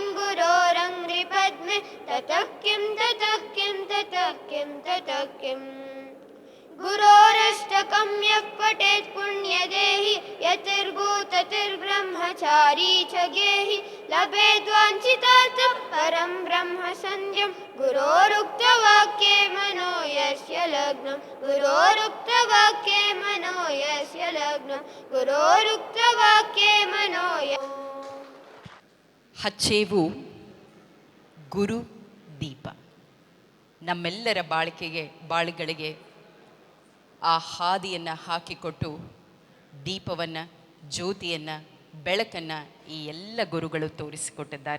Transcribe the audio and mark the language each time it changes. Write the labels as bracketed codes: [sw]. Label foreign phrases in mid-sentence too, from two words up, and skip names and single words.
[sa] गुरोरङ्घ्रिपद्मे ततः किं ततः किं ततः किं ततः किम् गुरोरष्टकं यः पठेत् पुण्यदेहि यतिर्भूततिर्ब्रह्मचारी च गेहि लभेद्वाञ्छितार्थं परं ब्रह्म सन्ध्यं गुरोरुक्तवाक्ये मनो यस्य लग्नं गुरोरुक्तवाक्ये मनो यस्य लग्नं गुरोरुक्तवाक्ये मनो [kn] ಹಚ್ಚೇವು ಗುರು ದೀಪ. ನಮ್ಮೆಲ್ಲರ ಬಾಳಿಗಳಿಗೆ ಆ ಹಾದಿಯನ್ನು ಹಾಕಿಕೊಟ್ಟು ದೀಪವನ್ನು, ಜ್ಯೋತಿಯನ್ನು, ಬೆಳಕನ್ನು ಈ ಎಲ್ಲ ಗುರುಗಳು ತೋರಿಸಿಕೊಟ್ಟಿದ್ದಾರೆ.